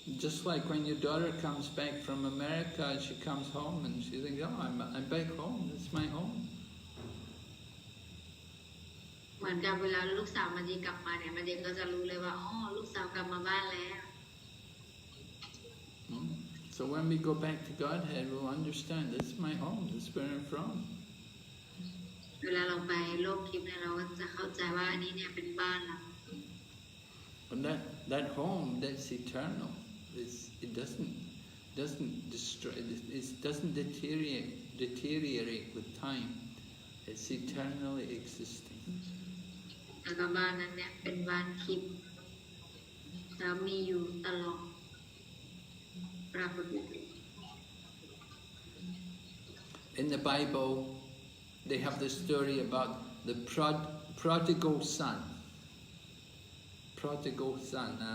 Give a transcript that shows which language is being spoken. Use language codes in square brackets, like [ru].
[en] Just like when your daughter comes back from America, she comes home and she thinks, oh, I'm back home, it's my home. [th] เหมือนกับเวลาลูกสาวมันดีกลับมาเนี่ยมันเด็กก็จะรู้เลยว่าอ๋อลูกสาวกลับมาบ้านแล้ว [en] So when we go back to Godhead, we'll understand, this is my home, this is where I'm from. [th] เวลาเราไปโลกทิพย์เนี่ยเราก็จะเข้าใจว่าอันนี้เนี่ยเป็นบ้านเรา [en] And that home, that's eternal. It doesn't destroy. It doesn't deteriorate with time. It's eternally existing. [th] แล้วก็บ้านนั้นเนี่ยเป็นบ้านทิพย์แล้วมีอยู่ตลอดปรากฏ [en] In the Bible, they have the story about the prodigal son. Prodigal son.